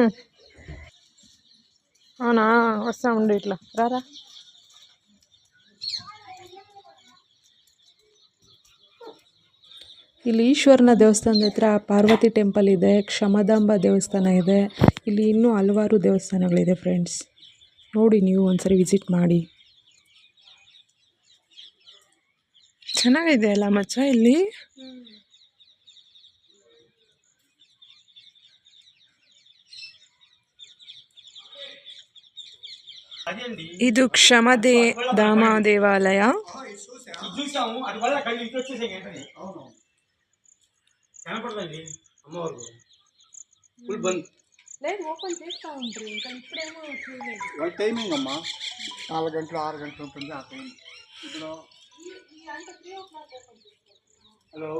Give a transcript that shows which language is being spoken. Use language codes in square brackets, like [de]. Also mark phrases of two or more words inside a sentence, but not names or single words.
[te] అవునా, వస్తా ఉండు ఇట్లా రారా. [kn] ಇಲ್ಲಿ ಈಶ್ವರನ ದೇವಸ್ಥಾನದ ಹತ್ರ ಪಾರ್ವತಿ ಟೆಂಪಲ್ ಇದೆ, ಕ್ಷಮದಾಂಬ ದೇವಸ್ಥಾನ ಇದೆ. ಇಲ್ಲಿ ಇನ್ನೂ ಹಲವಾರು ದೇವಸ್ಥಾನಗಳಿದೆ ಫ್ರೆಂಡ್ಸ್. ನೋಡಿ, ನೀವು ಒಂದ್ಸರಿ ವಿಸಿಟ್ ಮಾಡಿ. ಚೆನ್ನಾಗಿದೆ ಅಲ್ಲ ಮಚ್ಚ ಇಲ್ಲಿ. ಇದು ಕ್ಷಮಧಾಮ ದೇವಾಲಯ. [te] టైమింగ్ అమ్మా 4 గంటలు 6 గంటలు ఉంటుంది ఆ టైం. హలో,